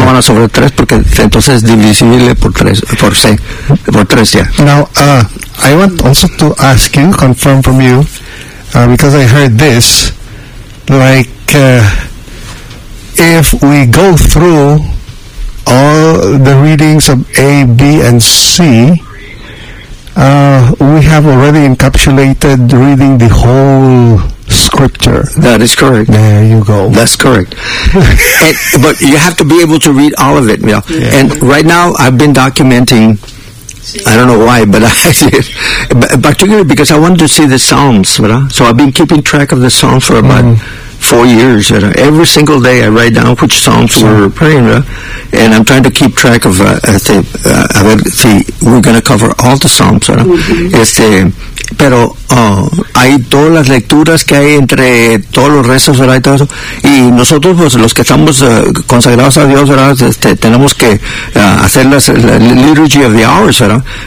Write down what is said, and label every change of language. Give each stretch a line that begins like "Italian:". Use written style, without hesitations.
Spanish: No van a sobrar tres, porque entonces es divisible por tres, por C, por tres, ya. Yeah.
English: Now, I want also to ask you, confirm from you, because I heard this, like, if we go through all the readings of A, B, and C, we have already encapsulated reading the whole scripture. That is correct. There you go. That's correct. But you have to be able to read all of it. You know? Yeah. And right now, I've been documenting, I don't know why, but I did. Particularly because I wanted to see the Psalms. Right? So I've been keeping track of the Psalms for about 4 years, you know, every single day I write down which psalms we're praying, right? And I'm trying to keep track of. We're going to cover all the psalms, right? Mm-hmm.
Spanish: Pero hay todas las lecturas que hay entre todos los rezos, ¿verdad? Y todo eso. Y nosotros, pues, los que estamos consagrados a Dios, ¿verdad? Tenemos que hacer la liturgy of the hours, ¿verdad?